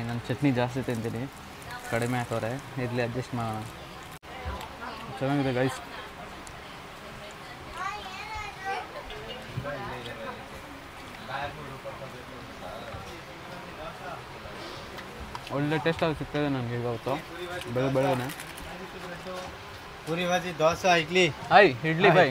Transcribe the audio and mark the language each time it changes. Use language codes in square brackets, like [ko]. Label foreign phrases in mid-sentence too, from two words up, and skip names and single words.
[kn] ನಾನು ಚಟ್ನಿ ಜಾಸ್ತಿ ತಿಂತೀನಿ, ಕಡಿಮೆ ಹಾಕೋರೆ. ಇರಲಿ ಅಡ್ಜಸ್ಟ್ ಮಾಡೋಣ. ಚೆನ್ನಾಗಿದೆ ಗೈಸ್. ಒಳ್ಳೆ ಟೇಸ್ಟ್ ಆಗಿ ಸಿಗ್ತದೆ ನನಗೆ ಇವತ್ತು ಬೆಳಗ್ಗೆ. [hi] पूरी भाजी डोसा इडली. [kn] ಹಾಯ್ ಇಡ್ಲಿ ಬಾಯ್.